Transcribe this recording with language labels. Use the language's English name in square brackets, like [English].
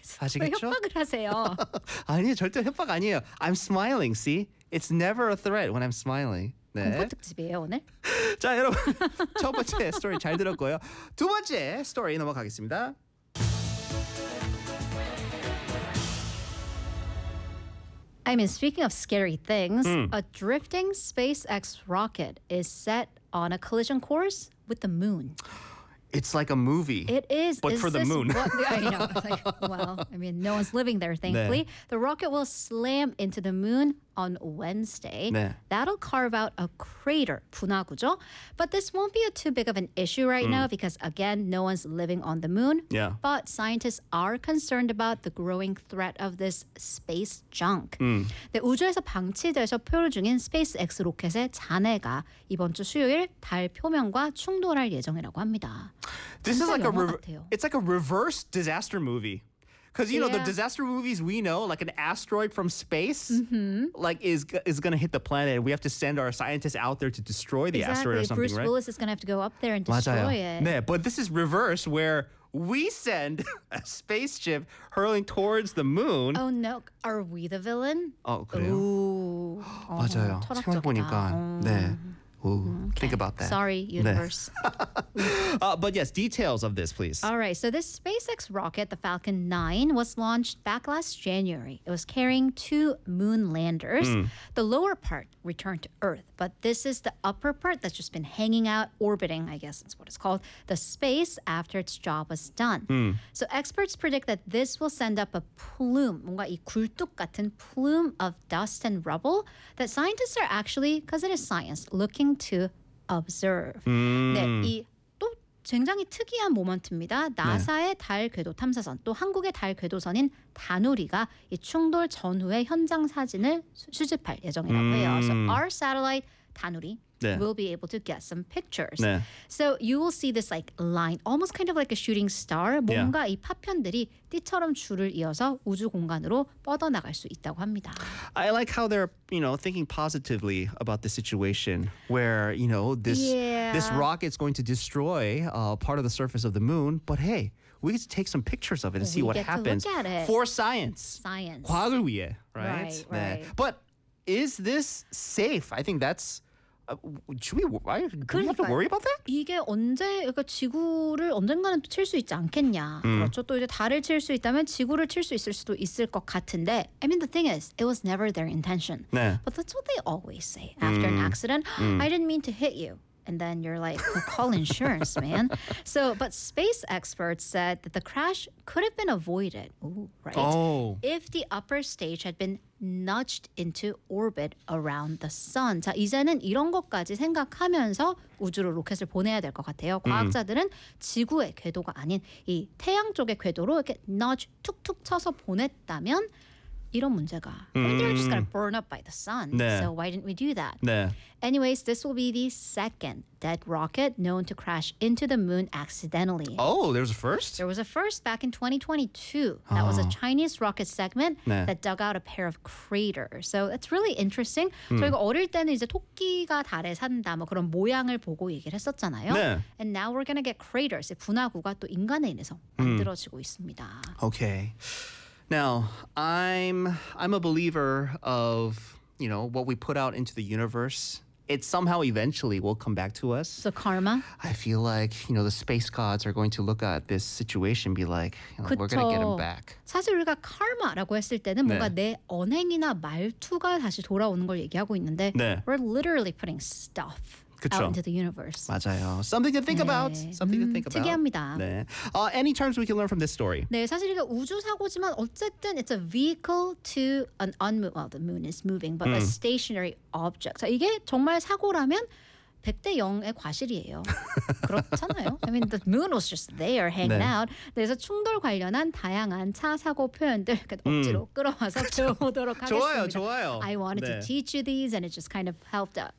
[Korean] 아시겠죠? 왜 협박을 하세요? 아니요. 절대 협박 아니에요. [English] I'm smiling. See? It's never a threat when I'm smiling. [Korean] 네. 공포 특집이에요 오늘. 자 여러분 첫 번째 스토리 잘 들었고요. 두 번째 스토리 넘어가겠습니다. [English] 아이 I mean, speaking of scary things, a drifting SpaceX rocket is set on a collision course with the moon. It's like a movie. It is. But is for the moon. What, I know. Like, well, I mean, no one's living there, thankfully. [Korean] 네. [English] The rocket will slam into the moon on Wednesday. [Korean] 네. [English] That'll carve out a crater, [Korean] 분화구죠. [English] But this won't be a too big of an issue right now because, again, no one's living on the moon. Yeah. But scientists are concerned about the growing threat of this space junk. [Korean] 네, 우주에서 방치돼서 표류 중인 SpaceX 로켓의 잔해가 이번 주 수요일 달 표면과 충돌할 예정이라고 합니다. [English] This is like a it's like a reverse disaster movie. Because, you know, the disaster movies we know, like an asteroid from space, like is going to hit the planet. We have to send our scientists out there to destroy the asteroid or something, Bruce right? Bruce Willis is going to have to go up there and destroy [Korean] 맞아요. [English] It. 네, but this is reverse where we send a spaceship hurling towards the moon. Oh, no. Are we the villain? [Korean] Oh, 그래요? Ooh. 맞아요. 생각해보니까. 네. [English] Ooh, okay. Think about that. Sorry, universe. but yes, details of this, please. All right, so this SpaceX rocket, the Falcon 9, was launched back last January. It was carrying two moon landers. The lower part returned to Earth, but this is the upper part that's just been hanging out, orbiting, I guess that's what it's called, the space after its job was done. So experts predict that this will send up a plume, [Korean] 뭔가 이 굴뚝 같은 [English] plume of dust and rubble that scientists are actually, because it is science, looking to observe. [Korean] 네, 이 또 굉장히 특이한 모먼트입니다. 나사의 네. 달 궤도 탐사선, 또 한국의 달 궤도선인 다누리가 이 충돌 전후의 현장 사진을 수집할 예정이라고 해요. [English] So our satellite 다누리 네. will be able to get some pictures. [Korean] 네. [English] So you will see this like line, almost kind of like a shooting star. [Korean] 뭔가 이 파편들이 띠처럼 줄을 이어서 우주 공간으로 뻗어나갈 수 있다고 합니다. [English] I like how they're, you know, thinking positively about the situation where, you know, this rocket's going to destroy part of the surface of the moon. But hey, we get to take some pictures of it and see what happens. We get to look at it. For science. Science. [Korean] 과학을 위해, [English] right? Right, right. 네. But is this safe? I think that's Do we have to worry about that? [Korean] 이게 언제 그러니까 지구를 언젠가는 또 칠 수 있지 않겠냐. 그렇죠. 또 이제 달을 칠 수 있다면 지구를 칠 수 있을 수도 있을 것 같은데. [English] I mean the thing is, it was never their intention. [Korean] 네. [English] But that's what they always say after an accident. I didn't mean to hit you. And then you're like, well, call insurance, man. So, but space experts said that the crash could have been avoided, if the upper stage had been nudged into orbit around the sun. [Korean] 자, 이제는 이런 것까지 생각하면서 우주로 로켓을 보내야 될 것 같아요. 과학자들은 지구의 궤도가 아닌 이 태양 쪽의 궤도로 이렇게 nudge 툭툭 쳐서 보냈다면 이런 문제가 [English] they're just gonna burn up by the sun. 네. So why didn't we do that? [Korean] 네. [English] Anyways, this will be the second dead rocket known to crash into the moon accidentally. Oh, there was a first? There was a first back in 2022. That was a Chinese rocket segment 네. that dug out a pair of craters. So it's really interesting. [Korean] 저희가 어릴 때는 이제 토끼가 달에 산다 뭐 그런 모양을 보고 얘기를 했었잖아요. 네. [English] And now we're gonna get craters. [Korean] 분화구가 또 인간에 의해서 만들어지고 있습니다. [English] Okay. Now, I'm a believer of, you know, what we put out into the universe. It somehow eventually will come back to us. So karma? I feel like, you know, the space gods are going to look at this situation and be like, you know, we're going to get them back. [Korean] 사실 우리가 karma라고 했을 때는 뭔가 네. 내 언행이나 말투가 다시 돌아오는 걸 얘기하고 있는데 네. [English] we're literally putting stuff [Korean] 그쵸. [English] out into the universe. 맞아요. Something to think 네. about. Something to think about. [Korean] 특이합니다. 네. [English] Any terms we can learn from this story? [Korean] 네, 사실 이게 우주 사고지만 어쨌든 [English] it's a vehicle to an unmoved. Well, the moon is moving, but a stationary object. [Korean] 자, 이게 정말 사고라면 100대 0의 과실이에요. 그렇잖아요. [English] I mean, the moon was just there hanging 네. out. [Korean] 그래서 충돌 관련한 다양한 차 사고 표현들 억지로 끌어와서 배워보도록 하겠습니다. 좋아요, 좋아요. [English] I wanted 네. to teach you these, and it just kind of helped out.